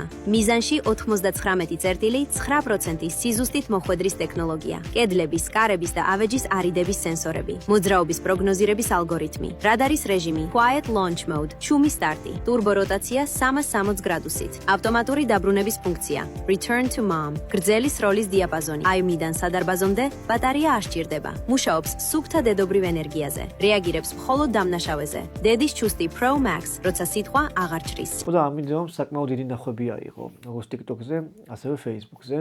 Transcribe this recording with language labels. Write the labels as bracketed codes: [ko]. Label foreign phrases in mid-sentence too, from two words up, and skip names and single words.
[ka] მიზანში 99.9% სიზუსტით მოხვედრის ტექნოლოგია. კედლების, კარების და ავეჯის არიდების სენსორები. მოძრაობის პროგნოზირების ალგორითმი. რადარის რეჟიმი. [en] Quiet Launch Mode. [ka] ჩუმი სტარტი. ტურბო როტაცია 360 გრადუსით. ავტომატური დაბრუნების ფუნქცია. [en] Return to Mom. [ka] გრძელი სროლის დიაპაზონი. აივმიდან სადარბაზომდე ბატარეა არ სჭირდება. მუშაობს სუფთა დედობრივ ენერგიაზე. რეაგირებს მხოლოდ დამნაშავეზე. დედის ჩუსტი Pro Max, როცა სიტყვა აღარ ჭრის. და ამ ვიდეომ საკმაოდ დიდი ნახვები აიღო, როგორც TikTok-ზე, ასევე Facebook-ზე.